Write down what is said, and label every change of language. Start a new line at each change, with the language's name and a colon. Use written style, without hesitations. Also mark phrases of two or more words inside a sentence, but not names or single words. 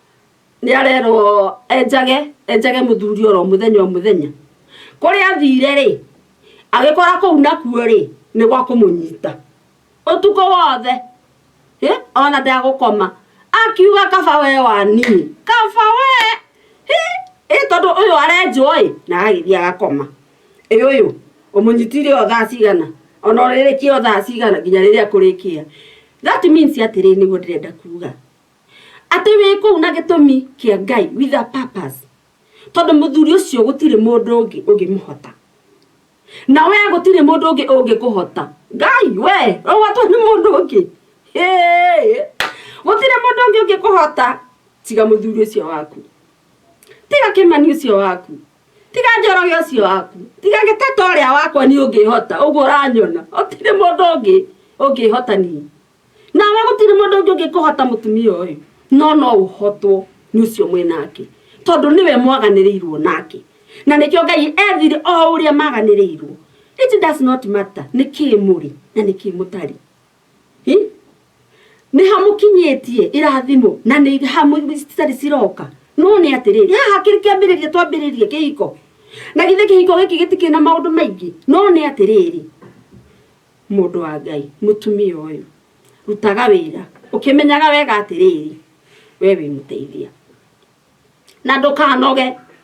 Kikuyu: enjage muthuri oro muthenya kuria athire ri agikora kuu nakuo ri ni gwa kumunyita utuko wothe ona ndagukoma akiuga kaba we wani kaba we tondu uyu arenjoi na agithia agakoma uyu umunyitire o thaa cigana ona ririkia o thaa cigana nginya riria kurikia
English: that means
Kikuyu: atiri niguo ndirenda kuga ati wi kuu na gitumi kia Ngai
English: with a purpose
Kikuyu: tondu muthuri ucio gutire mundu ungimuhota na we gutire mundu ungikuhota Ngai we watu ni mundu ungi gutire mundu ungikuhota tiga muthuri ucio waku tiga kimani ucio waku tiga njoroge ucio waku tiga gitatoria wakwa ni ungihota uguo uranyona gutire mundu ungihota ni na we gutire mundu ungikuhota mutumia uyu no uhotwo ni ucio mwenake tondu niwe mwaganirirwo nake na nikio Ngai ethire o uria maganirirwo.
English: It does not matter
Kikuyu: niki muri na niki mutari ni hamukinyetie irathimo na ni hamu citari ciroka no ni atiriri haha kiri kiambiririe twambiririe kihiko na githe kihiko giki gitikina maundu maingi no ni atiriri mundu wa Ngai mutumia uyu rutaga wira ukimenyaga wega atiriri wewe muteithia na ndukanoge